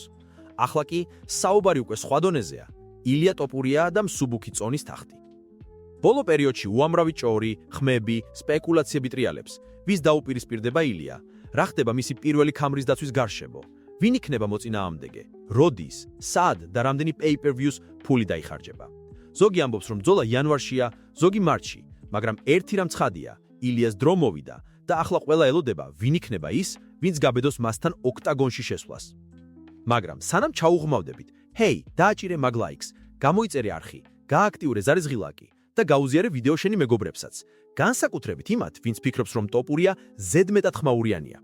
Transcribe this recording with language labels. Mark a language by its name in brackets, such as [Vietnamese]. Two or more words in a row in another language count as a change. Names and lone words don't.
[Georgian] ახლა კი საუბარი უკვე სხვა დონეზეა. ილია ტოპურია და მსუბუქი წონის თახტი. ბოლო პერიოდში უამრავი ჭორი, ხმები, სპეკულაციები ტრიალებს, ვის დაუპირისპირდება ილია, რა ხდება მისი პირველი ქამრის დაცვის გარშემო, ვინ იქნება მოწინააღმდეგე, როდის, სად და რამდენი pay-per-views ფული დაიხარჯება. ზოგი ამბობს, რომ ბრძოლა იანვარშია, ზოგი მარტში, მაგრამ ერთი რამ ცხადია, ილიას დრო მოვიდა და ახლა ყველა ელოდება, ვინ იქნება ის, ვინც გაბედოს მასთან ოქტაგონში შესვლას. მაგრამ სანამ ჩაუღმავდებით, ჰეი, დააჭირე მაგ ლაიქს, გამოიწერე არხი, გააქტიურე ზარიზღილაკი და გაუზიარე ვიდეო შენი მეგობრებსაც, განსაკუთრებით იმათ, ვინც ფიქრობს, რომ ტოპურია ზედმეტად ხმაურიანია.